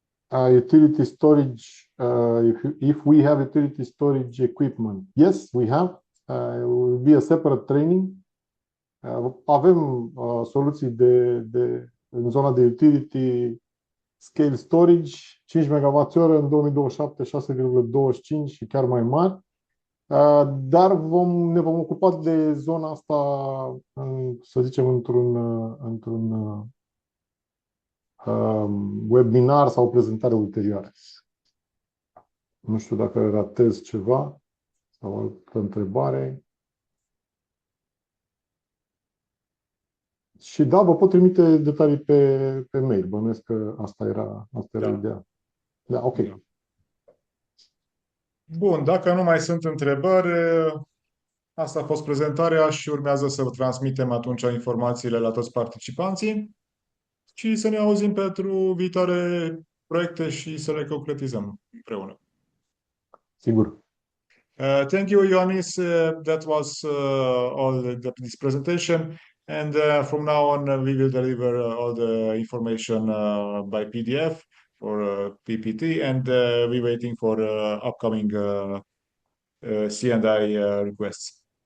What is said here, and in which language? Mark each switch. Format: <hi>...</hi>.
<en>Utility storage, if we have utility storage equipment. Yes, we have. It will be a separate training.</en> <ro>Avem soluții în zona de utility scale storage, 5 MWh în 2027, 6,25 și chiar mai mari. Dar ne vom ocupa de zona asta, să zicem, într-un webinar sau prezentare ulterioară. Nu știu dacă ratez ceva sau altă întrebare. Și da, vă pot trimite detalii pe mail. Bănuiesc că asta era ideea. Da, ok. Bun, dacă nu mai sunt întrebări, asta a fost prezentarea și urmează să vă transmitem atunci informațiile la toți participanții și să ne auzim pentru viitoare proiecte și să le concretizăm împreună. Sigur.</ro> <en>Thank you, Ioannis. That was all this presentation. And from now on, we will deliver all the information by PDF or PPT, and we're waiting for upcoming C&I requests.</en>